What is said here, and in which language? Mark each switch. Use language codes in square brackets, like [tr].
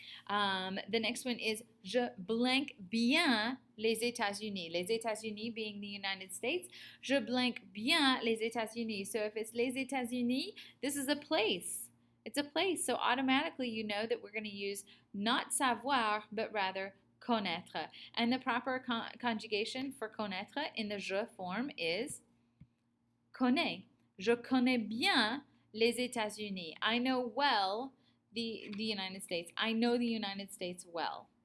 [en] The next one is [fr] je blank bien les États-Unis. [en] Les États-Unis being the United States. [fr] Je blank bien les États-Unis. [en] So if it's les États-Unis, this is a place. It's a place. So automatically you know that we're going to use not savoir, but rather connaître. And the proper conjugation for connaître in the je form is connais. [fr] Je connais bien les États-Unis. [en] I know well the United States. I know the United States well.